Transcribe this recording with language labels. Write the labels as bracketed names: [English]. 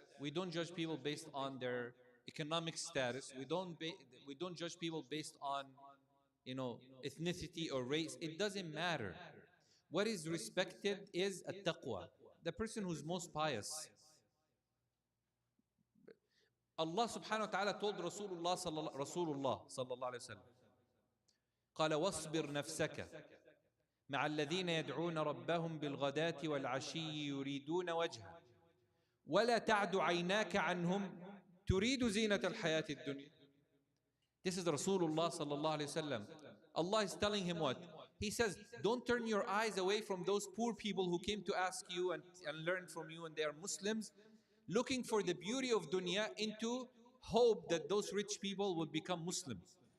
[English] We don't judge people based on their economic status. We don't judge people based on ethnicity or race. It doesn't matter. What is respected is a taqwa, the person who's most pious. Allah subhanahu wa ta'ala told Rasulullah sallallahu alayhi wa sallam, [Arabic] قال واصبر نفسك مع الذين يدعون ربهم بالغداة والعشي يريدون وجهه ولا تعد عيناك عنهم تريد زينة الحياة الدنيا. [English] This is Rasulullah sallallahu alayhi wa sallam. Allah is telling him what? He says, don't turn your eyes away from those poor people who came to ask you and learn from you, and they are Muslims, looking for the beauty of dunya into hope that those rich people would become Muslims.